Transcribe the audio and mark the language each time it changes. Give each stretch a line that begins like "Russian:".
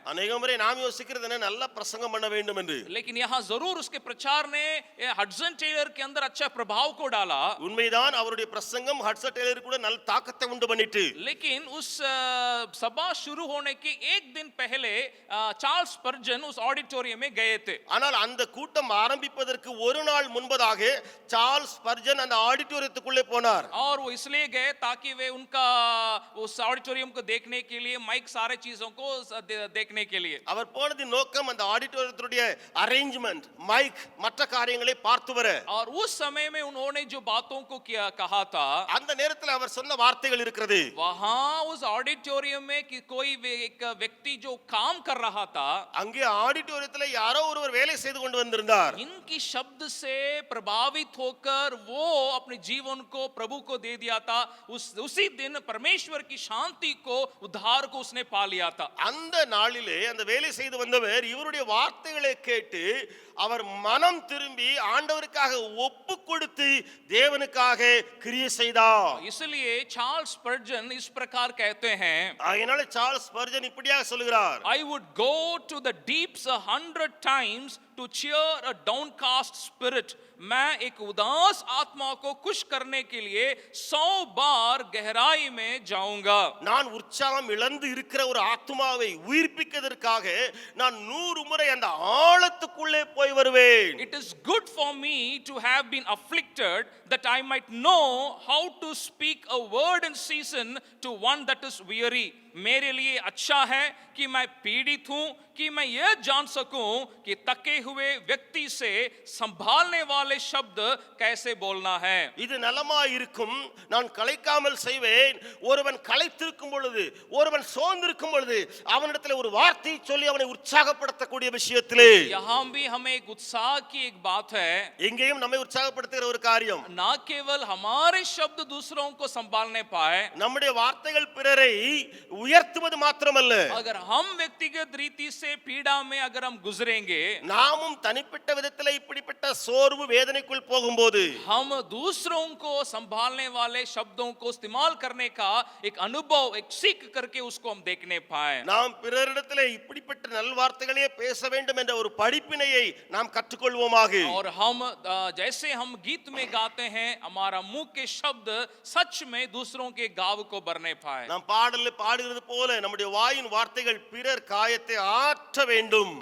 Tamil: अनेक முறை நாம் யோசிக்கிறது என்ன, நல்ல பிரசங்கம் பண்ண வேண்டும் என்று.
Hindi: लेकिन यहाँ जरूर उसके प्रचार ने हडसन टेलर के अंदर अच्छा प्रभाव को डाला.
Tamil: உண்மைதான், அவருடைய பிரசங்கம் ஹட்சன் டெய்லர் கூட நல்ல தாக்கத்தை உண்டு பண்ணிட்டு.
Hindi: लेकिन उस सभा शुरू होने के एक दिन पहले चार्ल्स स्पर्जन उस ऑडिटोरियम में गए थे.
Tamil: ஆனால் அந்த கூட்டம் ஆரம்பிப்பதற்கு ஒரு நாள் முன்பதாக சார்ல்ஸ் ஸ்பர்ஜன் அந்த ஆடிட்டோரியத்துக்குள்ளே போனார்.
Hindi: और वो इसलिए गए ताकि वे उनका उस ऑडिटोरियम को देखने के लिए, माइक सारे चीजों को देखने के लिए.
Tamil: அவர் போனதின் நோக்கம் அந்த ஆடிட்டோரியத்துடைய அரேஞ்ச்மெண்ட், மைக், மற்ற காரியங்களை பார்த்து வர.
Hindi: और उस समय में उन्होंने जो बातों को कहा था,
Tamil: அந்த நேரத்தில் அவர் சொன்ன வார்த்தைகள் இருக்கிறது.
Hindi: वहां उस ऑडिटोरियम में कि कोई एक व्यक्ति जो काम कर रहा था,
Tamil: அங்கே ஆடிட்டோரியத்தில் யாரோ ஒருவர் வேலை செய்து கொண்டு வந்திருந்தார்.
Hindi: इनकी शब्द से प्रभावित होकर वो अपने जीवन को प्रभु को दे दिया था. उसी दिन परमेश्वर की शांति को, उद्धार को उसने पा लिया था.
Tamil: அந்த நாளிலே அந்த வேலை செய்து வந்தவர் இவருடைய வார்த்தைகளை கேட்டு அவர் மனம் திரும்பி ஆண்டவருக்காக ஒப்பு கொடுத்து தேவனுக்காக கிரியை செய்தார்.
Hindi: इसलिए चार्ल्स स्पर्जन इस प्रकार कहते हैं,
Tamil: அதனால சார்ல்ஸ் ஸ்பர்ஜன் இப்படியாக சொல்கிறார்,
English: I would go to the deeps 100 times to cheer a downcast spirit.
Hindi: मैं एक उदास आत्मा को खुश करने के लिए 100 बार गहराई में जाऊंगा.
Tamil: நான் உற்சாகம் இழந்து இருக்கிற ஒரு ஆத்துமாவை உயிர்ப்பிப்பதற்காக நான் 100 முறை அந்த ஆழத்துக்குள்ளே போய் வருவேன்.
English: It is good for me to have been afflicted that I might know how to speak a word in season to one that is weary.
Hindi: मेरे लिए अच्छा है कि मैं पीड़ित हूं, कि मैं यह जान सकूं कि तके हुए व्यक्ति से संभालने वाले शब्द कैसे बोलना है.
Tamil: இது நலமாய் இருக்கும், நான் களைக்காமல் செய்வேன். ஒருவன் களைத்திருக்கும் பொழுது, ஒருவன் சோர்ந்திருக்கும் பொழுது அவனிடத்தில் ஒரு வார்த்தை சொல்லி அவனை உற்சாகப்படுத்தக்கூடிய விஷயத்திலே
Hindi: यहाँ भी हमें एक उत्साह की एक बात है.
Tamil: எங்கேயும் நம்மை உற்சாகப்படுத்துகிற ஒரு காரியம்,
Hindi: ना केवल हमारे शब्द दूसरों को संभालने पाए,
Tamil: நம்முடைய வார்த்தைகள் பிறரை உயர்த்துவது மாத்திரமல்ல,
Hindi: अगर हम व्यक्तिगत रीति से पीड़ा में अगर हम गुजरेंगे,
Tamil: நாமும் தனிப்பட்ட விதத்தில் இப்படிப்பட்ட சோர்வு வேதனைக்குள் போகும்போது
Hindi: हम दूसरों को संभालने वाले शब्दों को इस्तेमाल करने का एक अनुभव, एक सीख करके उसको हम देखने पाए.
Tamil: நாம் பிறரிடத்தில் இப்படிப்பட்ட நல்வார்த்தைகளே பேச வேண்டும் என்ற ஒரு படிப்பினையை நாம் கற்றுக்கொள்வோமாக.
Hindi: और हम जैसे हम गीत में गाते हैं, हमारा मुंह के शब्द सच में दूसरों के गाव को भरने पाए.
Tamil: நாம் பாடலில் பாடுகிறது போல நம்முடைய வாயின் வார்த்தைகள் பிறர் காயத்தை ஆற்ற வேண்டும்.